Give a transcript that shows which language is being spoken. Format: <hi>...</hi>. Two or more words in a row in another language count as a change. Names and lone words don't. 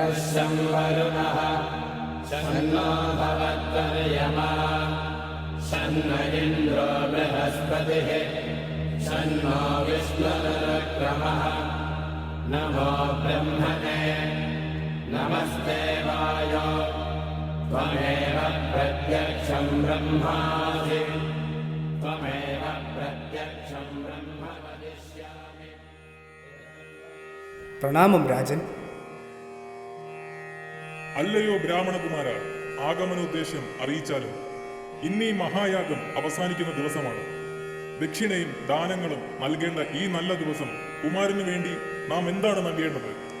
<sa>शं वरुणः शन्नो भवत्वर्यमा शन्न इन्द्रो बृहस्पतिः शन्नो विष्णुरुक्रमः नमो ब्रह्मणे नमस्ते वायो त्वमेव प्रत्यक्षं ब्रह्मासि त्वमेव प्रत्यक्षं ब्रह्म वदिष्यामि.</sa> <ml>പ്രണാമം രാജൻ. അല്ലയോ ബ്രാഹ്മണകുമാര, ആഗമനോദ്ദേശ്യം അറിയിച്ചാലും ഇന്നീ മഹായാഗം അവസാനിക്കുന്ന ദിവസമാണ്. ദക്ഷിണയും ദാനങ്ങളും നൽകേണ്ട ഈ നല്ല ദിവസം കുമാരനു വേണ്ടി നാം എന്താണ് നൽകേണ്ടത്?</ml>